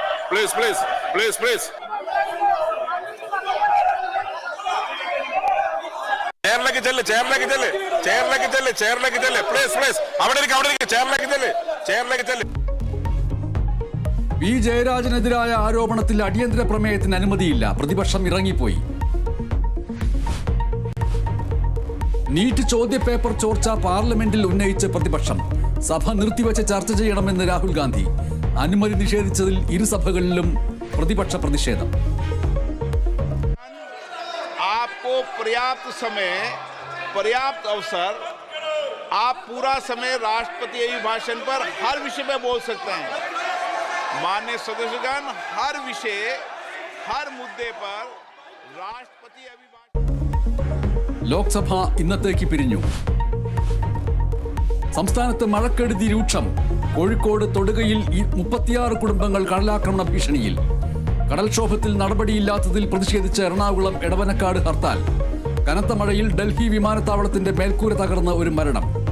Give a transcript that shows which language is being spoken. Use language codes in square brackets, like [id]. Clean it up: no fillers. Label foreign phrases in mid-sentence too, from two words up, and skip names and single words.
[ml] പി ജയരാജനെതിരായ ആരോപണത്തിൽ അടിയന്തര പ്രമേയത്തിന് അനുമതിയില്ല. പ്രതിപക്ഷം ഇറങ്ങിപ്പോയി. നീറ്റ് ചോദ്യപേപ്പർ ചോർച്ച പാർലമെന്റിൽ ഉന്നയിച്ച് പ്രതിപക്ഷം. സഭ നിർത്തിവെച്ച് ചർച്ച ചെയ്യണമെന്ന് രാഹുൽ ഗാന്ധി. അനുമതി നിഷേധിച്ചതിൽ ഇരുസഭകളിലും പ്രതിപക്ഷ പ്രതിഷേധം. [hi] आपको पर्याप्त समय, पर्याप्त अवसर, आप पूरा समय राष्ट्रपति अभिभाषण पर हर विषय में बोल सकते हैं. माननीय सदस्यगण, हर विषय, हर मुद्दे पर राष्ट्रपति अभिभाषण. [ml] ലോക്സഭ ഇന്നത്തേക്ക് പിരിഞ്ഞു. സംസ്ഥാനത്ത് മഴക്കെടുതി രൂക്ഷം. കോഴിക്കോട് തൊടുകയിൽ 36 കുടുംബങ്ങൾ കടലാക്രമണ ഭീഷണിയിൽ. കടൽക്ഷോഭത്തിൽ നടപടിയില്ലാത്തതിൽ പ്രതിഷേധിച്ച് എറണാകുളം എടവനക്കാട് ഹർത്താൽ. കനത്ത മഴയിൽ ഡൽഹി വിമാനത്താവളത്തിന്റെ മേൽക്കൂര തകർന്ന ഒരു മരണം.